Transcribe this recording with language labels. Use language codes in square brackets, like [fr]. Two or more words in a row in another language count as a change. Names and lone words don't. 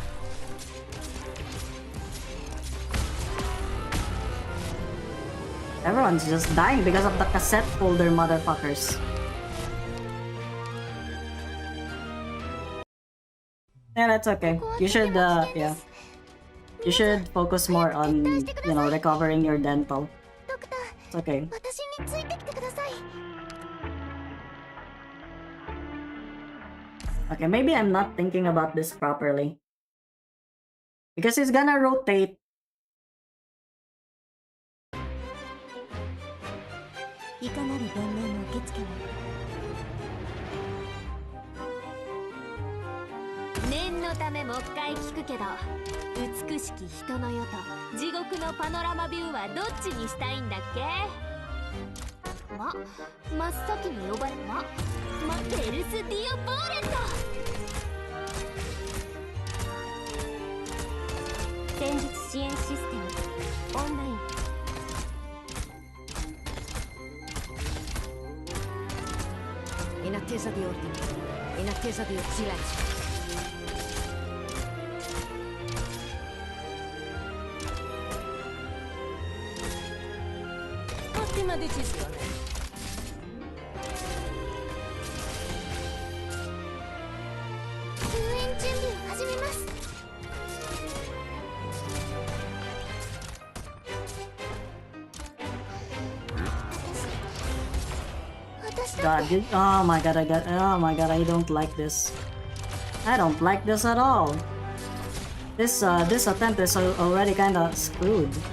[en] Everyone's just dying because of the cassette folder motherfuckers. Yeah, that's okay. You should, yeah. You should focus more on, you know, recovering your dental. [ja] ドクター [en] It's okay. [ja] 私についてきてください [en] Okay, maybe I'm not thinking about this properly. Because he's gonna rotate. [ja] いかなる弁明も受け付けない。念のためもう一回聞くけど、美しき人の世と地獄のパノラマビューはどっちにしたいんだっけ？真っ先に呼ばれテルス・ディオ・ボーレント。戦術支援システムオンライン。 [it] In attesa di ordine. In attesa di silenzio. Ottima decisione. [ja] 救援準備を始めます [en] God, oh my god, oh my god, I don't like this. I don't like this at all. This attempt is already kinda screwed.